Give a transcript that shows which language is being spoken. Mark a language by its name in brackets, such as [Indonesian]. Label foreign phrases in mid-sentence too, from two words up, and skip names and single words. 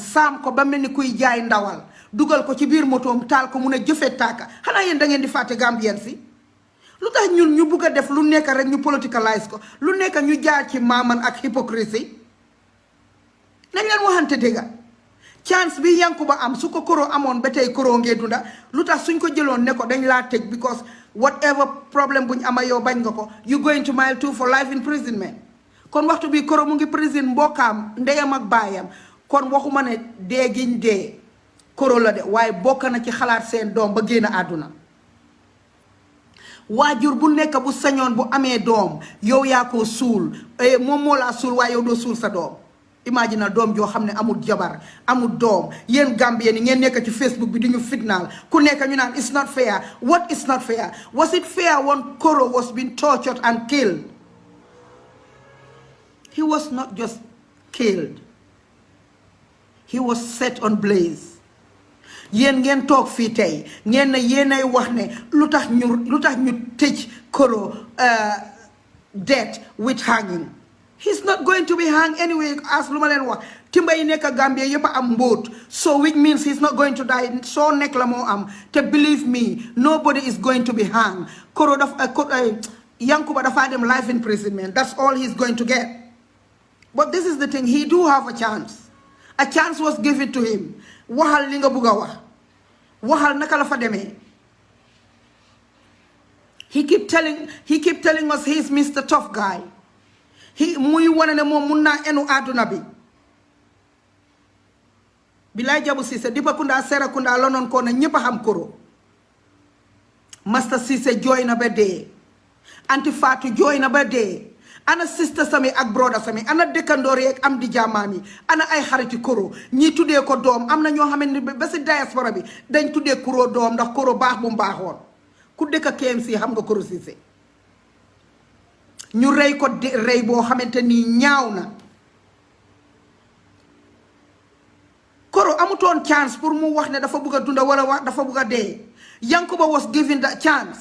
[Wolof] saam ko ba mel ni kuy jaay ndawal dugal ko ci biir motoom taal ko mun a jëfe tàkka xanaa yéen da ngeen di fàtte Gambien si lu tax ñun ñu bugg a def lu nekk rek ñu politicalise ko lu nekk ñu jaar ci maaman ak hypocrisie nañ leen waxante dëgga chance bi Yankuba am su ko Koro amoon ba tey Koro ngee dunda lu tax suñ ko jëloon ne ko dañ laa tëj [English] because whatever [Wolof] problème buñ ama yow bañ nga ko [English] you going to mile 2 for life imprisonment [Wolof] kon waxtu bi Koro mu ngi prison mbokkaam ndeyam ak baayam kon waxuma ne dee giñ dee Koro la de waaye bokk na ci xalaat seen doom ba génn àdduna waajur bu nekk bu sañoon bu amee doom yow yaa ko suul moom moo laa suul waaye yow doo suul sa doom imagine doom joo xam ne amul jabar amul doom yéen Gambien yi ngeen nekk ci Facebook bi di ñu fitnaal ku nekk ñu naan [English] it's not fair what is not fair was it fair when Koro was being tortured and killed? He was not just killed. He was set on blaze. [Wolof] Yéen ngeen toog fii tey ngeen ne yéenay wax ne lu tax ñu tëj Koro [English] death with hanging. He's not going to be hanged anyway as [Wolof] lu ma leen wax timba yi nekk Gambia yëpp a am mbóot [English] so which means he's not going to die [Wolof] soo nekk la moo am te [English] believe me nobody is going to be hanged. Koro Yankuba [Wolof] dafa dem [English] life imprisonment that's all he's going to get. But this is the thing, he do have a chance. A chance was given to him. [Wolof] Waxal li nga bugga wax. Waxal naka la fa demee. [English] He keep telling us he's Mr. Tough Guy. [Wolof] Muy wane ne moom mun naa enu àdduna bi. Bilay Jabu Cissé Dipakunda Serekunda London ko na ñëpp a xam Koro. Master Cissé jooy na ba dee. Anti Fatou jooy na ba dee. Ana sister sami ak brother sami ana dëkkandoor yi ak am di jaamaam yi ana ay xariti Koro ñii tuddee ko doom am na ñoo xam ne ba si diaspora bi dañ tuddee Koro doom ndax Koro baax bu mu baaxoon ku dëkk KMC xam nga Koro Cissé ñu rey ko rey boo xamante ni ñaaw na Koro amutoon chance pour mu wax ne dafa bugg a dunda wala wax dafa bugg a dee Yankuba [English] was given that chance.